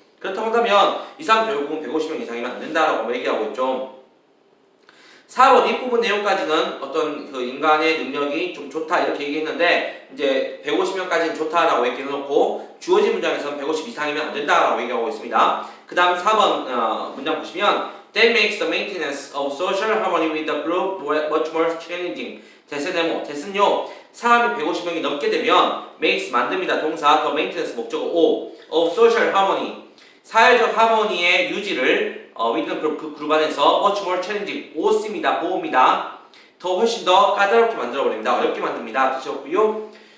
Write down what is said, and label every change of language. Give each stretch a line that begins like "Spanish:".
Korean: 그렇다고 한다면 이 사람 결국은 150명 이상이면 안 된다라고 얘기하고 있죠. 4번 이 부분 내용까지는 어떤 그 인간의 능력이 좀 좋다 이렇게 얘기했는데 이제 150명까지는 좋다라고 얘기해놓고 주어진 문장에서는 150 이상이면 안 된다라고 얘기하고 있습니다. 그 다음 4번 문장 보시면
English: That makes the maintenance of social harmony with the group much more challenging.
Korean: 대신요 사람이 150명이 넘게 되면 makes 만듭니다. 동사 더 maintenance 목적어 O
English: of social harmony,
Korean: 사회적 하모니의 유지를 with 그 그룹 안에서
English: much more challenging,
Korean: 오습니다. 보호입니다. 더 훨씬 더 까다롭게 만들어버립니다. 어렵게 만듭니다. 뜻이었고요.